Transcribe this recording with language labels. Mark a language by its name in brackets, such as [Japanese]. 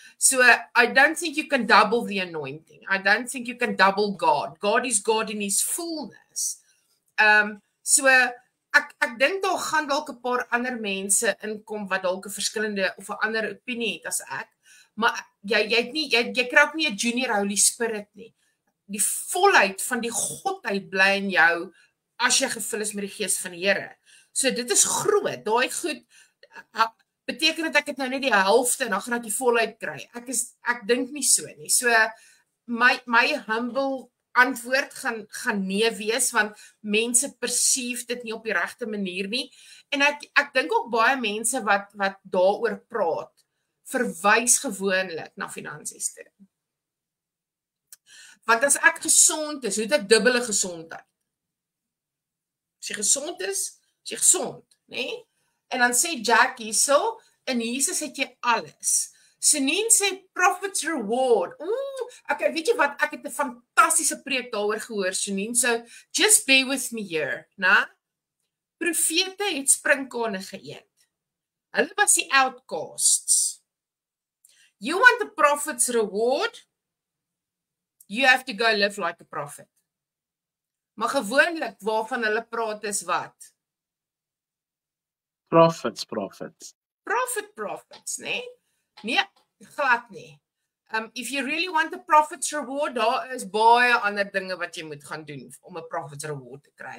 [English] So I don't think you can double the anointing. I don't think you can double God. God is God in his fullness. [Afrikaans] So ek dink daar gaan dalk 'n paar ander mense inkom wat dalk 'n verskillende of 'n ander opinie het as ek. Maar jy kry ook nie 'n junior Holy Spirit nie. Die volheid van die godheid bly in jou as jy gevul is met die gees van die Here. So dit is groot. Daai goed beteken dit ek het nou net die helfte en dan gaan ek die volheid kry. Ek dink nie so nie. So my humble antwoord gaan nee wees want mense perceive dit nie op die regte manier nie. En ek dink ook baie mense wat daaroor praat verwys gewoonlik na finansies toe. Want as ek gesond is, hoe het ek dubbele gesondheid? As jy gesond is jy gesond, nê? En dan sê Jack hierso, in Jesus het jy alles. Senien sê Prophet's Reward. Okay, weet jy wat? Ek het 'n fantastiese preek daaroor gehoor, Senien. [English] So just bear with me here, né? [Afrikaans] Profete het sprinkane geëet. Hulle was die outcasts. [English] You want the prophet's reward? You have to go live like a prophet. [Afrikaans] Maar gewoonlik waarvan hulle praat is wat? [English] Prophets. [Afrikaans] Prophets, nee? Nee, glad nie. [English] If you really want the prophet's reward, [Afrikaans] daar is baie ander dinge wat jy moet gaan doen om 'n prophet's reward te kry.